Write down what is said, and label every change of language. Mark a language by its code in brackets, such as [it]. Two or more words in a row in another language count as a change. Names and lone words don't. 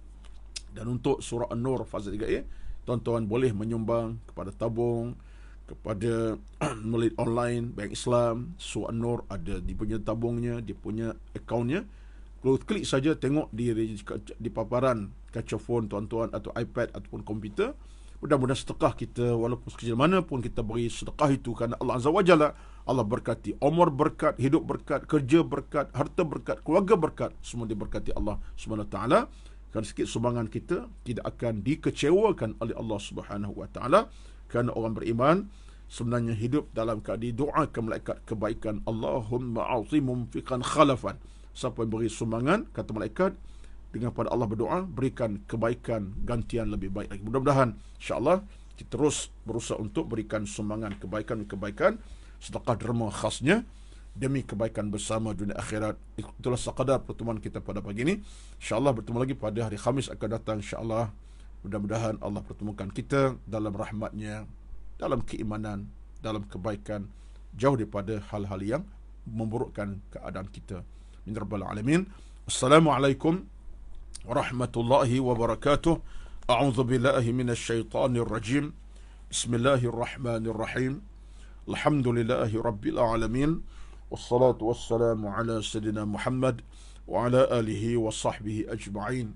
[ms] Dan untuk surah An-Nur fazal 3A, tuan-tuan boleh menyumbang kepada tabung, kepada melalui online Bank Islam. Surah An-Nur ada di punya tabungnya, di punya akaunnya. Kalau klik saja, tengok di paparan kaca phone tuan-tuan, atau iPad ataupun komputer. Mudah-mudahan sedekah kita, walaupun sekecil mana pun kita beri sedekah itu kerana Allah [ar] عز وجل, [ms] Allah berkati. Umur berkat, hidup berkat, kerja berkat, harta berkat, keluarga berkat, semua diberkati Allah [ar] سبحانه وتعالى. [ms] Kerana sikit sumbangan kita tidak akan dikecewakan oleh Allah [ar] سبحانه وتعالى, [ms] kerana orang beriman sebenarnya hidup dalam keadaan doakan malaikat kebaikan. [ar] اللهم أعط منفقا خلفا. [ms] Siapa yang beri sumbangan, kata malaikat, dengan pada Allah berdoa, berikan kebaikan gantian lebih baik lagi. Mudah-mudahan [ar] إن شاء الله [ms] kita terus berusaha untuk berikan sumbangan kebaikan-kebaikan, sedekah derma khasnya demi kebaikan bersama dunia akhirat. Itulah sekadar pertemuan kita pada pagi ini. [ar] إن شاء الله [ms] bertemu lagi pada hari Khamis akan datang [ar] إن شاء الله. [ms] Mudah-mudahan Allah pertemukan kita dalam rahmat-Nya, dalam keimanan, dalam kebaikan, jauh daripada hal-hal yang memburukkan keadaan kita. [ar] من رب العالمين. السلام عليكم ورحمة الله وبركاته. أعوذ بالله من الشيطان الرجيم. بسم الله الرحمن الرحيم. الحمد لله رب العالمين، والصلاة والسلام على سيدنا محمد وعلى آله وصحبه أجمعين.